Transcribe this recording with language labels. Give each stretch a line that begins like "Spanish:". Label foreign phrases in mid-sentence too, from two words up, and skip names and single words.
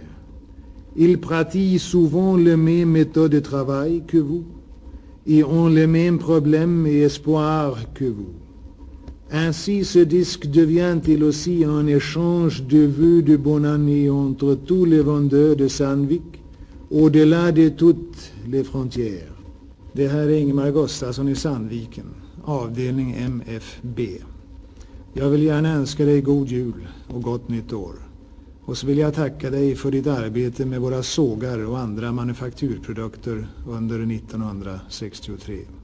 French: Ils pratiquent souvent les mêmes méthodes de travail que vous et ont les mêmes problèmes et espoirs que vous. Ainsi, ce disque devient-il aussi un échange de vœux de bonne année entre tous les vendeurs de Sandvik, au-delà de toutes les frontières.
Swedish: Det här är Ingemar Gustafsson i Sandviken, avdelning MFB. Jag vill gärna önska dig god jul och gott nytt år. Och så vill jag tacka dig för ditt arbete med våra sågar och andra manufakturprodukter under 1963.